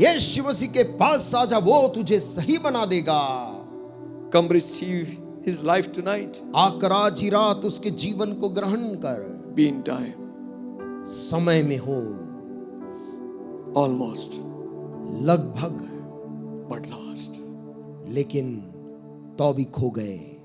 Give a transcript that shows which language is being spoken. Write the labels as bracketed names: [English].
[Hindi] यीशु मसीह के पास आ जा, वो तुझे सही बना देगा। [English] Come receive His life tonight. [Hindi] आकर आज ही रात उसके जीवन को ग्रहण कर। [English] Be in time. [Hindi] समय में हो। [English] Almost, [Hindi] लगभग, [English] but lost. [Hindi] लेकिन तो भी खो गए।